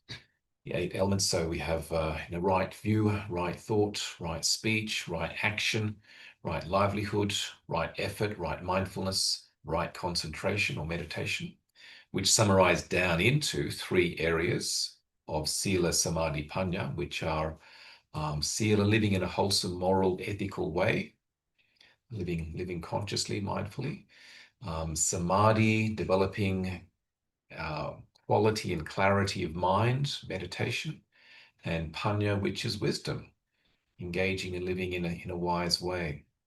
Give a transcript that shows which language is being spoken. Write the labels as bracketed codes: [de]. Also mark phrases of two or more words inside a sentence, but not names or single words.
[en] The 8 elements. So we have right view, right thought, right speech, right action, right livelihood, right effort, right mindfulness, right concentration or meditation, which summarize down into 3 areas of [pi] sila, samadhi, panya, [en] which are sila, living in a wholesome, moral, ethical way, living consciously, mindfully. Samadhi, developing quality and clarity of mind, meditation. And panya, which is wisdom, engaging and living in a wise way.